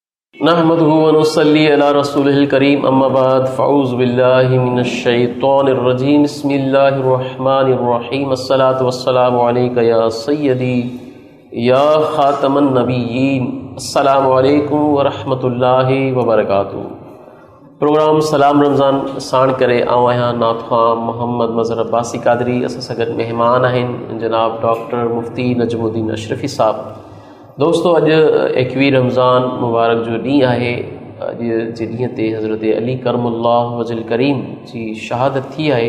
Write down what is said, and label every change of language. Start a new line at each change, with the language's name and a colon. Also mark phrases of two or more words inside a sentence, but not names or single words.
Arabic: نحمده ونصلي على رسوله الكريم أما بعد فأعوذ بالله من الشيطان الرجيم بسم الله الرحمن الرحيم الصلاة والسلام عليك يا سيدي يا خاتم النبيين السلام عليكم ورحمة الله وبركاته.
Sindhi: प्रोग्राम सलाम रमज़ान साण करे आऊं आहियां नाथख़्वां मोहम्मद मज़हर अब्बासी क़ादरी। असां सां गॾु महिमान आहिनि जनाब डॉक्टर मुफ्ती नजमुद्दीन अशरफ़ी साहब। दोस्तों, अॼु 21 रमज़ान मुबारक जो ॾींहुं आहे। अॼु जे ॾींहं ते हज़रत अली करमुल्लाह वजल करीम जी शहादत थी आहे।